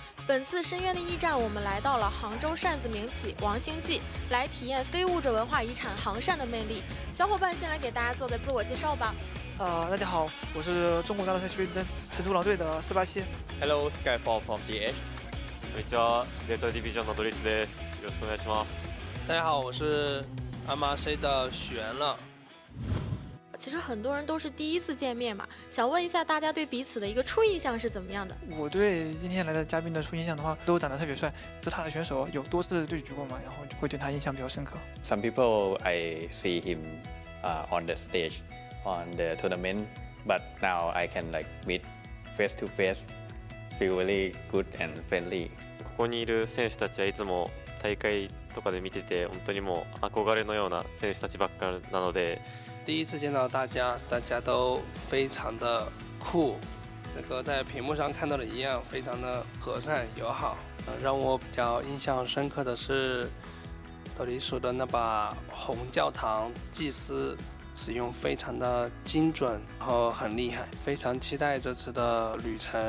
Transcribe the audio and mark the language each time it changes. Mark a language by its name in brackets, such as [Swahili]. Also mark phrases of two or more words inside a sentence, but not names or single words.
[Chinese] 本次深渊的驿站，我们来到了杭州扇子名起王星记，来体验非物质文化遗产杭扇的魅力。小伙伴先来给大家做个自我介绍吧。大家好，我是中国大陆赛区队成都狼队的487。 [English] Hello, Skyfall from ZETA。 [Japanese] こんにちは、ZETAディビジョンのドリスです。よろしくお願いします。 [Chinese] 大家好，我是MRC的许源乐。其实很多人都是第一次见面嘛，想问一下大家对彼此的一个初印象是怎么样的？我对今天来的嘉宾的初印象的话，都长得特别帅。ZETA的选手有多次对局过嘛，然后就会对他印象比较深刻。 [English] Some people I see him on the stage on the tournament, but now I can like meet face to face, feel really good and friendly. [Japanese] ここにいる選手たちはいつも大会とかで見てて本当にもう憧れのような選手たちばっかりなので。 [Chinese] 第一次见到大家，大家都非常的酷，和在屏幕上看到的一样，非常的和善友好。让我比较印象深刻的是斗笠鼠的那把红教堂祭司，使用非常的精准，然后很厉害，非常期待这次的旅程。